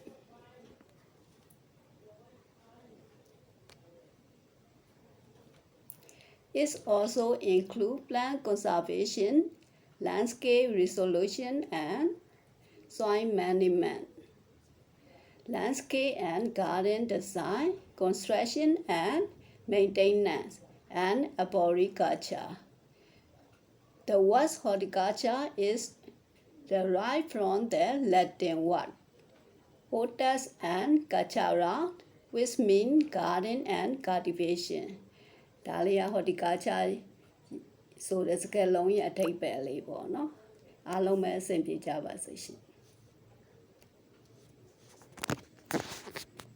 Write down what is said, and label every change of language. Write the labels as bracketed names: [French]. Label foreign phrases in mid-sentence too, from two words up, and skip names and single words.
[English] It also includes plant conservation, landscape resolution and soil management, landscape and garden design, construction and maintenance, and arboriculture. The word horticulture is derived from the Latin word hortus and cultura, which means garden and cultivation. [Burmese] ဒါလေးက horticulture ဆိုတဲ့စကားလုံးရဲ့အဓိပ္ပာယ်လေးပေါ့နော်အားလုံးပဲအဆင်ပြေကြပါစေရှင်